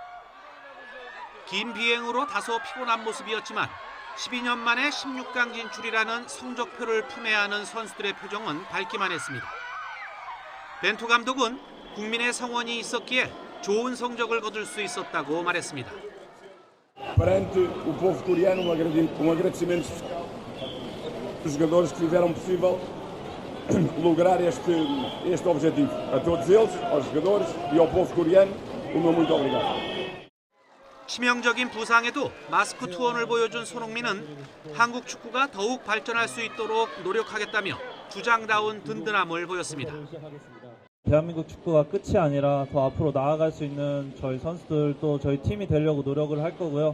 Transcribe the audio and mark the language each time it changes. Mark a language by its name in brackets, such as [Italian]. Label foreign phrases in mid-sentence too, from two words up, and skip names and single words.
[Korean] 긴 비행으로 다소 피곤한 모습이었지만 12년 만에 16강 진출이라는 성적표를 품어야 하는 선수들의 표정은 밝기만 했습니다. 벤투 감독은 국민의 성원이 있었기에 좋은 성적을 거둘 수 있었다고 말했습니다. [Portuguese] Perante o povo coreano, agradecimento dos jogadores que fizeram possível lograr este objetivo. A todos eles, aos jogadores e ao povo coreano, o meu muito obrigado. [Korean] 치명적인 부상에도 마스크 투혼을 보여준 손흥민은 한국 축구가 더욱 발전할 수 있도록 노력하겠다며 주장다운 든든함을 보였습니다. 대한민국 축구가 끝이 아니라 더 앞으로 나아갈 수 있는 저희 선수들 또 저희 팀이 되려고 노력을 할 거고요.